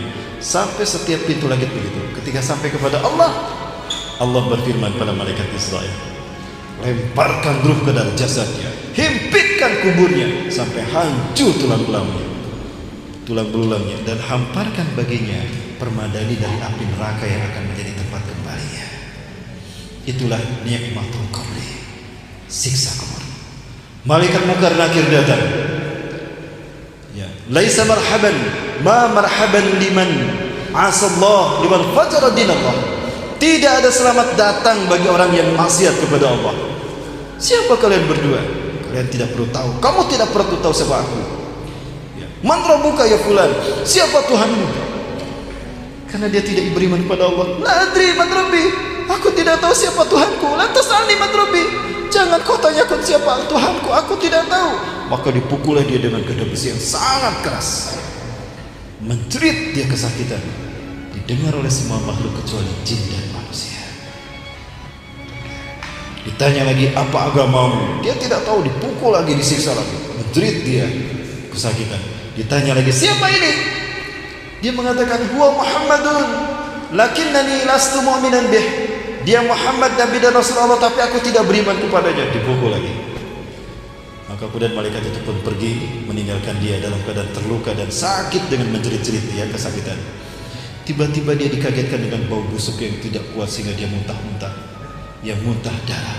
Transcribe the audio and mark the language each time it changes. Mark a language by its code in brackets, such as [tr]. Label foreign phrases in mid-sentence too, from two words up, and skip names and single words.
[id] Sampai setiap pintu langit begitu. Ketika sampai kepada Allah, Allah berfirman pada malaikat Israel, lemparkan ruh ke dalam jasadnya, himpitkan kuburnya sampai hancur tulang belulangnya, dan hamparkan baginya permadani dari api neraka yang akan menjadi tempat kembalinya. Itulah [ar] نعمة القبر, [id] siksa kubur. Malaikat Munkar Nakir datang. [ar] يا، ليس مرحبا، ما مرحبا لمن عصى الله، لمن فجر دين الله. [id] Tidak ada selamat datang bagi orang yang maksiat kepada Allah. Siapa kalian berdua? Kalian tidak perlu tahu. Kamu tidak perlu tahu siapa aku. [ar] من ربك يا فلان? [id] Siapa Tuhanmu? Karena dia tidak beriman kepada Allah. [ar] لا أدري من ربي. [id] Aku tidak tahu siapa Tuhanku. [ar] لا تسألني من ربي. [id] Jangan kau tanyakan siapa Tuhanku, aku tidak tahu. Maka dipukullah dia dengan gada besi yang sangat keras. Menjerit dia kesakitan. Didengar oleh semua makhluk kecuali jin dan manusia. Ditanya lagi, apa agamamu? Dia tidak tahu, dipukul lagi, disiksa lagi. Menjerit dia kesakitan. Ditanya lagi, siapa ini? Dia mengatakan, [ar] هو محمد لكنني لست مؤمنا به. [id] Dia Muhammad, Nabi dan Rasulullah, tapi aku tidak beriman kepadanya. Dipukul lagi. Maka kemudian malaikat itu pun pergi, meninggalkan dia dalam keadaan terluka dan sakit dengan menjerit-jerit dia kesakitan. Tiba-tiba dia dikagetkan dengan bau busuk yang tidak kuat sehingga dia muntah-muntah, yang muntah darah.